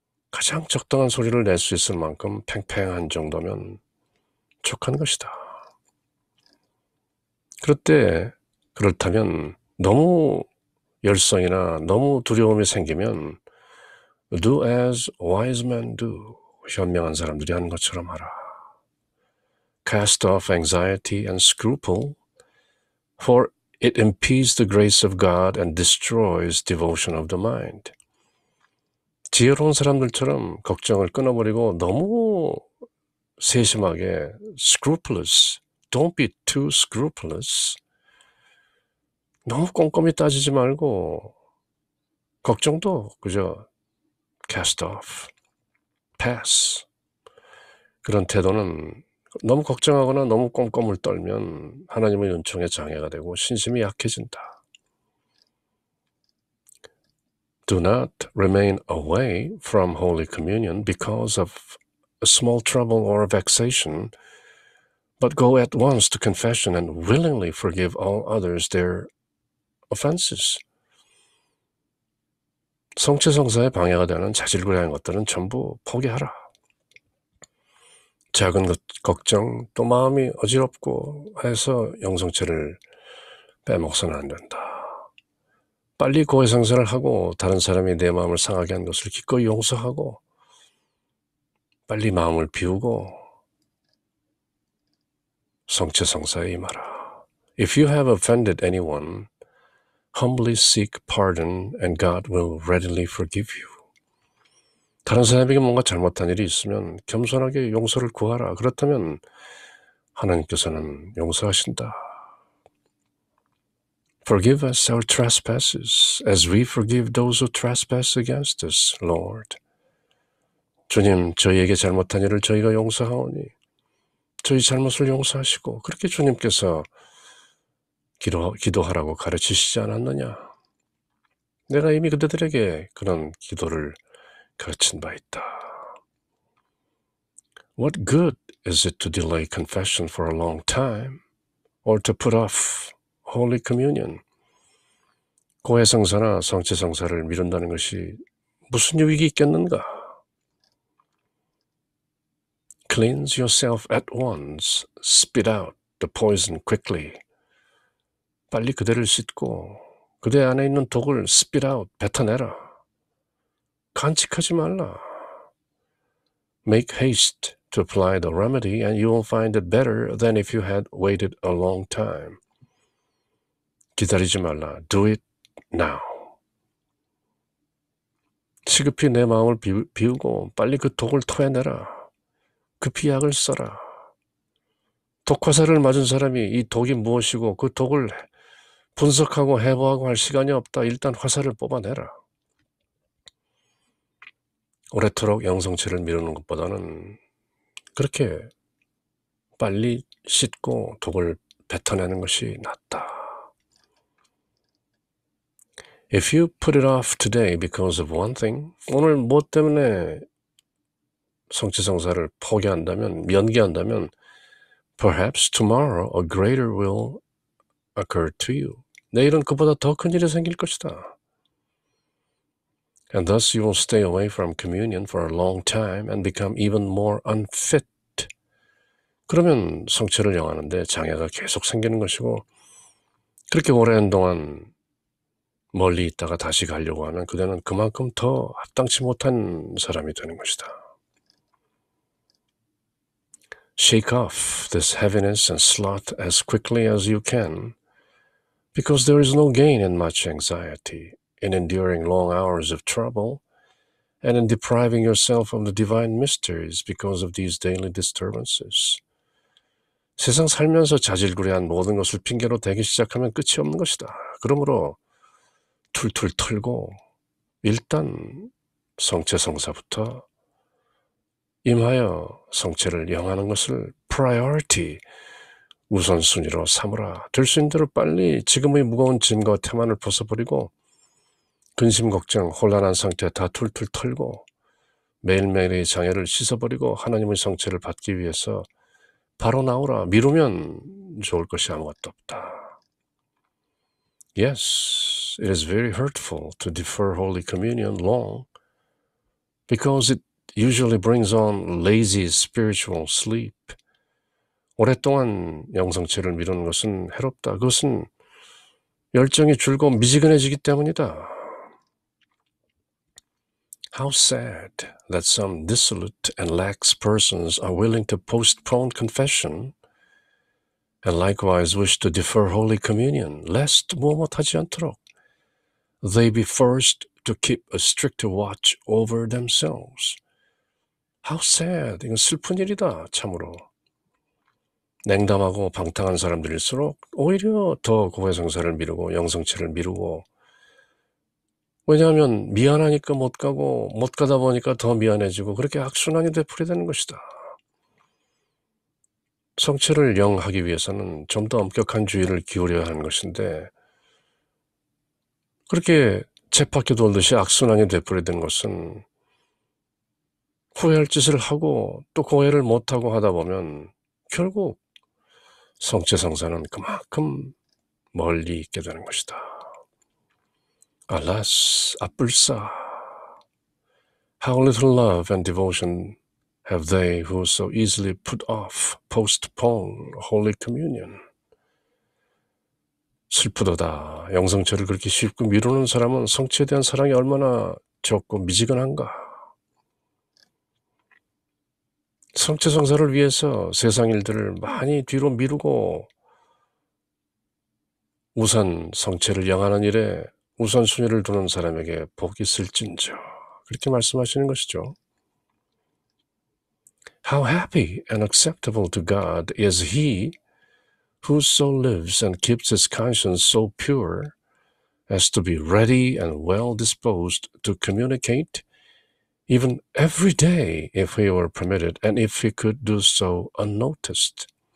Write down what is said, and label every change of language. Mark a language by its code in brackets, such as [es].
[ko] 가장 적당한 소리를 낼 수 있을 만큼 팽팽한 정도면 족한 것이다. 그렇다면 너무 열성이나 너무 두려움이 생기면 [en] do as wise men do. [ko] 현명한 사람들이 하는 것처럼 하라. [en] Cast off anxiety and scruple, for It impedes the grace of God and destroys devotion of the mind. [ko] 지혜로운 사람들처럼 걱정을 끊어버리고 너무 세심하게 [en] scrupulous, don't be too scrupulous. [ko] 너무 꼼꼼히 따지지 말고 걱정도 그저 [en] cast off, pass. [ko] 그런 태도는 너무 걱정하거나 너무 꼼꼼을 떨면 하나님의 은총에 장애가 되고 신심이 약해진다. [en] Do not remain away from Holy Communion because of a small trouble or vexation, but go at once to confession and willingly forgive all others their offenses. [ko] 성취성사에 방해가 되는 자질구레한 것들은 전부 포기하라. 작은 걱정, 또 마음이 어지럽고 해서 영성체를 빼먹어서는 안 된다. 빨리 고해성사를 하고 다른 사람이 내 마음을 상하게 한 것을 기꺼이 용서하고 빨리 마음을 비우고 성취성사에 임하라. [en] If you have offended anyone, humbly seek pardon and God will readily forgive you. [ko] 다른 사람에게 뭔가 잘못한 일이 있으면 겸손하게 용서를 구하라. 그렇다면 하나님께서는 용서하신다. [en] Forgive us our trespasses as we forgive those who trespass against us, Lord. [ko] 주님, 저희에게 잘못한 일을 저희가 용서하오니 저희 잘못을 용서하시고 그렇게 주님께서 기도하라고 가르치시지 않았느냐? 내가 이미 그들에게 그런 기도를 가르친 바 있다. [en] What good is it to delay confession for a long time or to put off Holy Communion? [ko] 고해성사나 성취성사를 미룬다는 것이 무슨 유익이 있겠는가? [en] Cleanse yourself at once, spit out the poison quickly. [ko] 빨리 그대를 씻고 그대 안에 있는 독을 [en] spit out, [ko] 뱉어내라. 간직하지 말라. [en] Make haste to apply the remedy and you will find it better than if you had waited a long time. [ko] 기다리지 말라. [en] Do it now. [ko] 시급히 내 마음을 비우고 빨리 그 독을 토해내라. 급히 약을 써라. 독화살을 맞은 사람이 이 독이 무엇이고 그 독을 분석하고 해부하고 할 시간이 없다. 일단 화살을 뽑아내라. 오래도록 영성체를 미루는 것보다는 그렇게 빨리 씻고 독을 뱉어내는 것이 낫다. [en] If you put it off today because of one thing, [ko] 오늘 무엇 때문에 성취성사를 포기한다면, 연기한다면, [en] perhaps tomorrow a greater will occur to you. [ko] 내일은 그보다 더 큰 일이 생길 것이다. [en] And thus you will stay away from communion for a long time and become even more unfit. [ko] 그러면 성체를 영하는데 장애가 계속 생기는 것이고 그렇게 오랜 동안 멀리 있다가 다시 가려고 하면 그대는 그만큼 더 합당치 못한 사람이 되는 것이다. [en] Shake off this heaviness and sloth as quickly as you can, because there is no gain in much anxiety, in enduring long hours of trouble, and in depriving yourself of the divine mysteries because of these daily disturbances. [ko] 세상 살면서 자질구레한 모든 것을 핑계로 대기 시작하면 끝이 없는 것이다. 그러므로 툴툴 털고 일단 성체성사부터 임하여 성체를 영하는 것을 priority, 우선순위로 삼으라. 될 수 있는 대로 빨리 지금의 무거운 짐과 태만을 벗어버리고 근심, 걱정, 혼란한 상태 다 툴툴 털고 매일매일의 장애를 씻어버리고 하나님의 성체를 받기 위해서 바로 나오라. 미루면 좋을 것이 아무것도 없다. [en] Yes, it is very hurtful to defer Holy Communion long because it usually brings on lazy spiritual sleep. [ko] 오랫동안 영성체를 미루는 것은 해롭다. 그것은 열정이 줄고 미지근해지기 때문이다. [en] How sad that some dissolute and lax persons are willing to postpone confession and likewise wish to defer Holy Communion, lest [ko] 무엇하지 않도록 [en] they be forced to keep a strict watch over themselves. How sad. [ko] 이건 슬픈 일이다, 참으로. 냉담하고 방탕한 사람들일수록 오히려 더 고해성사를 미루고 영성체를 미루고, 왜냐하면 미안하니까 못 가고 못 가다 보니까 더 미안해지고 그렇게 악순환이 되풀이되는 것이다. 성체를 영하기 위해서는 좀 더 엄격한 주의를 기울여야 하는 것인데, 그렇게 쳇바퀴 돌듯이 악순환이 되풀이된 것은 후회할 짓을 하고 또 고해를 못하고 하다 보면 결국 성체성사는 그만큼 멀리 있게 되는 것이다. [en] Alas, [ko] 아뿔싸. [en] How little love and devotion have they who so easily put off, postpone Holy Communion. [ko] 슬프도다. 영성체를 그렇게 쉽고 미루는 사람은 성체에 대한 사랑이 얼마나 적고 미지근한가. 성체성사를 위해서 세상 일들을 많이 뒤로 미루고 우선 성체를 영하는 일에 우선순위를 두는 사람에게 복이 있을진저. 그렇게 말씀하시는 것이죠. [en] How happy and acceptable to God is he who so lives and keeps his conscience so pure as to be ready and well disposed to communicate even every day if he were permitted and if he could do so unnoticed.